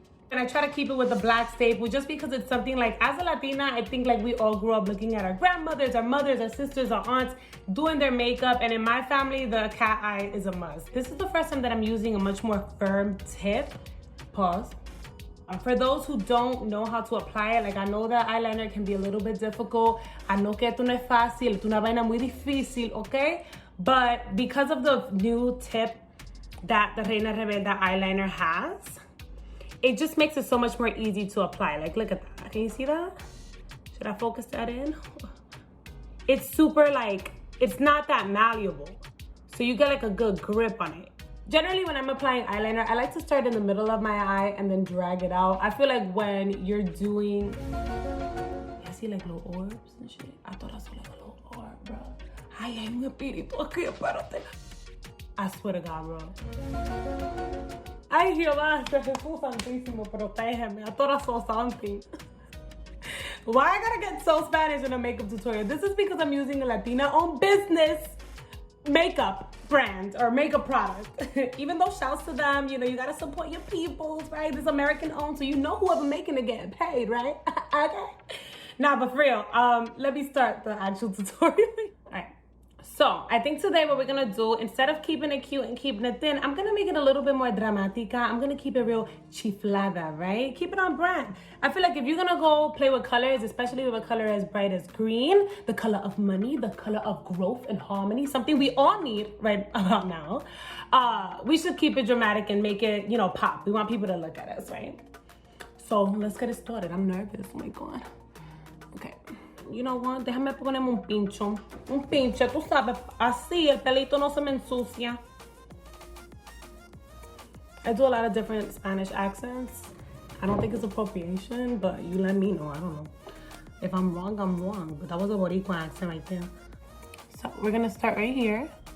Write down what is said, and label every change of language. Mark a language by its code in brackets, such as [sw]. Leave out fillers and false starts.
[en] And I try to keep it with the black staple just because it's something like, as a Latina, I think like we all grew up looking at our grandmothers, our mothers, our sisters, our aunts doing their makeup. And in my family, the cat eye is a must. This is the first time that I'm using a much more firm tip. Pause. For those who don't know how to apply it, like I know that eyeliner can be a little bit difficult. I know [es] que esto no es fácil, esto es una vaina muy difícil, okay? [en] But because of the new tip that the Reina Rebelde eyeliner has, it just makes it so much more easy to apply. Like, look at that. Can you see that? Should I focus that in? It's super like, it's not that malleable. So you get like a good grip on it. Generally, when I'm applying eyeliner, I like to start in the middle of my eye and then drag it out. I feel like when you're doing, I see like little orbs and shit. I thought I saw like a little orb, bro. [es] Ay, hay un espíritu aquí, espérate. [en] I swear to God, bro. [es] Ay, Jehová, Jesús Santísimo, protégeme. [en] I thought I saw something. Why I gotta get so Spanish in a makeup tutorial? This is because I'm using a Latina-owned business makeup brand or makeup product. Even though shouts to them, you know, you gotta support your peoples, right? This American owned, so you know whoever making it getting paid, right? Okay. Nah, but for real, let me start the actual tutorial. All right. So I think today what we're gonna do, instead of keeping it cute and keeping it thin, I'm gonna make it a little bit more dramatica. I'm gonna keep it real chiflada, right? Keep it on brand. I feel like if you're gonna go play with colors, especially with a color as bright as green, the color of money, the color of growth and harmony, something we all need right about now, we should keep it dramatic and make it, you know, pop. We want people to look at us, right? So let's get it started. I'm nervous, oh my God. Okay. You know what? [es] Déjame ponerme un pincho. Un pinche, tú sabes, así el pelito no se me ensucia. [en] I do a lot of different Spanish accents. I don't think it's appropriation, but you let me know. I don't know. If I'm wrong, I'm wrong. But that was a Boricua accent right there. So we're gonna start right here.